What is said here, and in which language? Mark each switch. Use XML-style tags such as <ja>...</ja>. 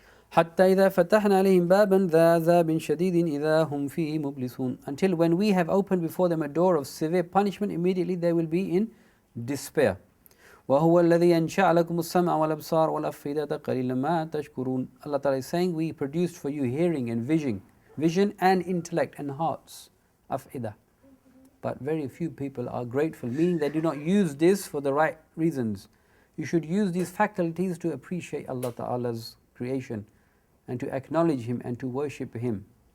<ar>حتى إذا فتحنا عليهم بابا ذا عذاب شديد إذا هم فيه مبلسون.</ar> <en>Until when we have opened before them a door of severe punishment, immediately they will be in despair.</en> <ar>وهو الذي أنشأ لكم السمع والأبصار والأفئدة قليلا ما تشكرون.</ar> <en>Allah Ta'ala is saying, we produced for you hearing and vision and intellect and hearts, أفئدة. But very few people are grateful, meaning they do not use this for the right reasons. You should use these faculties to appreciate Allah Ta'ala's creation and to acknowledge Him and to worship Him.</en>